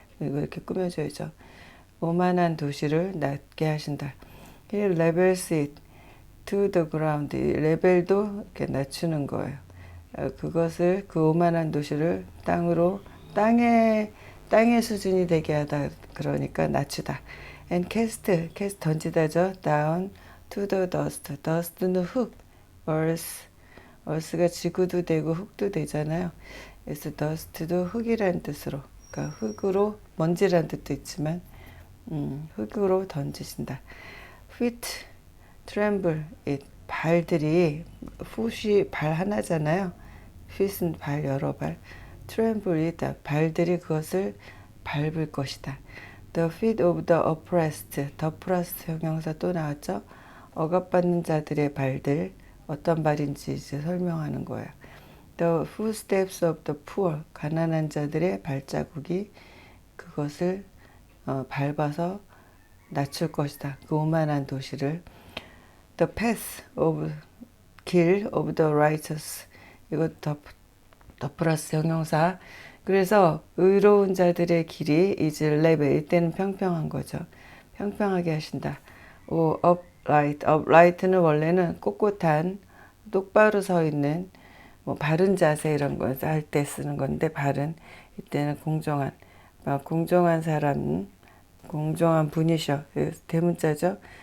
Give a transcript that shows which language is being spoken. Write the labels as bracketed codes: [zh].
[ko] 이거 이렇게 꾸며줘야죠. 오만한 도시를 낮게 하신다. [en] He levels it. to the ground. [ko] 이 레벨도 이렇게 낮추는 거예요. 그것을 그 오만한 도시를 땅의 수준이 되게 하다. 그러니까 낮추다. [en] and cast [ko] 던지다죠. [en] down to the dust. [ko] dust는 흙. earth가 지구도 되고 흙도 되잖아요. 그래서 dust도 흙이란 뜻으로, 그러니까 흙으로, 먼지란 뜻도 있지만 흙으로 던지신다. [en] feet tremble. [ko] 이 발들이, foot이 발 하나잖아요. feet은 발 여러 발. tremble이다. 발들이 그것을 밟을 것이다. [en] the feet of the oppressed. [ko] the oppressed 형용사 또 나왔죠. 억압받는 자들의 발들, 어떤 발인지 이제 설명하는 거예요. [en] The footsteps of the poor. [ko] 가난한 자들의 발자국이 그것을 밟아서 낮출 것이다. 그 오만한 도시를. [en] The path of 길 of the righteous. [ko] 이것도 더 플러스 형용사. 그래서 의로운 자들의 길이 이제 레벨, 이때는 평평한 거죠. 평평하게 하신다. upright는 원래는 꼿꼿한, 똑바로 서 있는, 뭐 바른 자세 이런 거 할 때 쓰는 건데, 바른, 이때는 공정한 사람, 공정한 분이셔. 대문자죠.